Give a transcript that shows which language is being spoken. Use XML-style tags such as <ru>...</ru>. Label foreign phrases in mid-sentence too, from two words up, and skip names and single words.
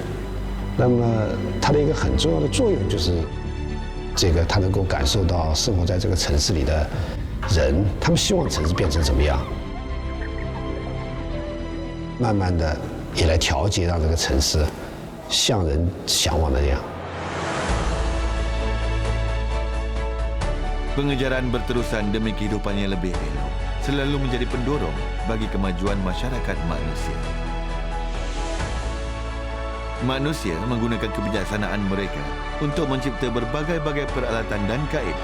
<zh>那么它的一个很重要的作用就是，这个它能够感受到生活在这个城市里的人，他们希望城市变成怎么样，慢慢的也来调节，让这个城市像人向往的那样。</zh> <ms>Pengejaran berterusan demi kehidupan yang lebih elok selalu menjadi pendorong bagi kemajuan masyarakat manusia. Manusia menggunakan kebijaksanaan mereka untuk mencipta berbagai-bagai peralatan dan kaedah.</ms>